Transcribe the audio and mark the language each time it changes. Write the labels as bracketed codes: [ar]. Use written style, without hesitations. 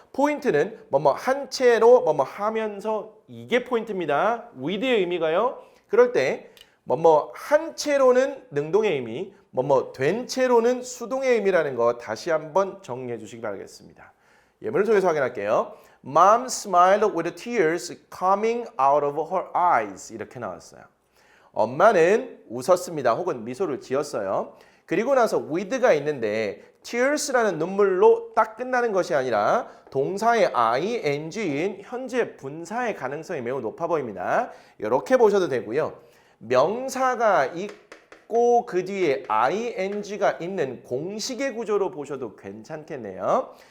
[ko] 포인트는 뭐뭐 한 채로 뭐뭐 하면서, 이게 포인트입니다. with의 의미가요. 그럴 때 뭐뭐 한 채로는 능동의 의미, 뭐뭐 된 채로는 수동의 의미라는 거 다시 한번 정리해 주시기 바라겠습니다. 예문을 통해서 확인할게요. [en] Mom smiled with tears coming out of her eyes. [ko] 이렇게 나왔어요. 엄마는 웃었습니다. 혹은 미소를 지었어요. 그리고 나서 with가 있는데 tears라는 눈물로 딱 끝나는 것이 아니라 동사의 ing인 현재 분사의 가능성이 매우 높아 보입니다. 이렇게 보셔도 되고요. 명사가 있고 그 뒤에 ing가 있는 공식의 구조로 보셔도 괜찮겠네요.